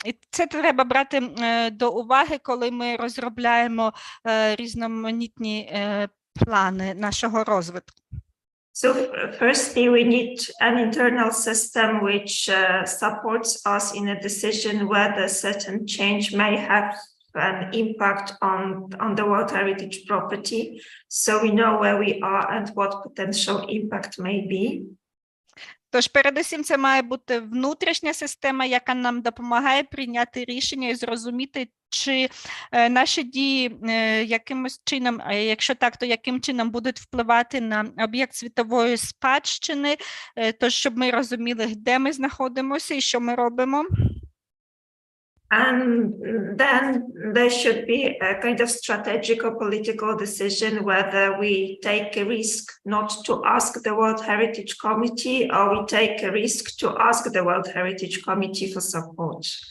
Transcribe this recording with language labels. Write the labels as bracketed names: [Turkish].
[Ukrainian] Це треба брати до уваги, коли ми розробляємо різноманітні плани нашого розвитку. [English] So firstly, we need an internal system which supports us in a decision whether certain change may have an impact on the World Heritage property, so we know where we are and what potential impact may be. [Ukrainian] Тож, передусім, це має бути внутрішня система, яка нам допомагає прийняти рішення і зрозуміти, чи наші дії якимось чином, а якщо так, то яким чином будуть впливати на об'єкт світової спадщини, тож, щоб ми розуміли, де ми знаходимося і що ми робимо. [English] And then there should be a kind of strategic or political decision whether we take a risk not to ask the World Heritage Committee or we take a risk to ask the World Heritage Committee for support.